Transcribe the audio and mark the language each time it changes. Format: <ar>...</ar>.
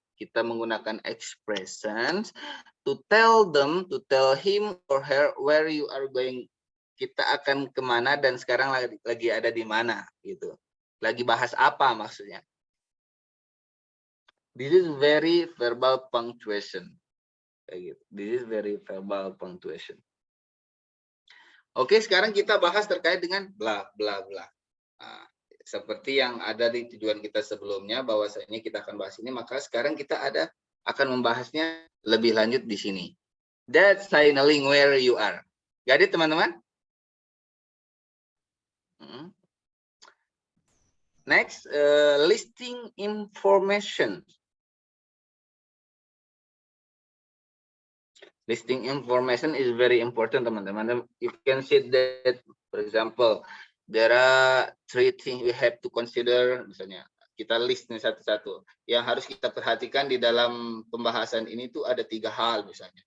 <id>Kita menggunakan</id> <en>expressions to tell him or her where you are going.</en> <id>Kita akan kemana dan sekarang lagi ada di mana gitu. Lagi bahas apa maksudnya.</id> <en>This is very verbal punctuation.</en> <id>Kayak gitu.</id> <en>This is very verbal punctuation.</en> <id>Oke, sekarang kita bahas terkait dengan bla bla bla. Nah, seperti yang ada di tujuan kita sebelumnya, bahwasanya kita akan bahas ini, maka sekarang kita akan membahasnya lebih lanjut di sini.</id> <en>That's signaling where you are.</en> <id>Jadi teman-teman.</id> <en>Next, listing information. Listing information is very important,</en> <id>teman-teman.</id> <en>You can see that, for example, there are 3 things we have to consider.</en> <id>Misalnya, kita list nih satu-satu. Yang harus kita perhatikan di dalam pembahasan ini tuh ada 3 hal misalnya.</id>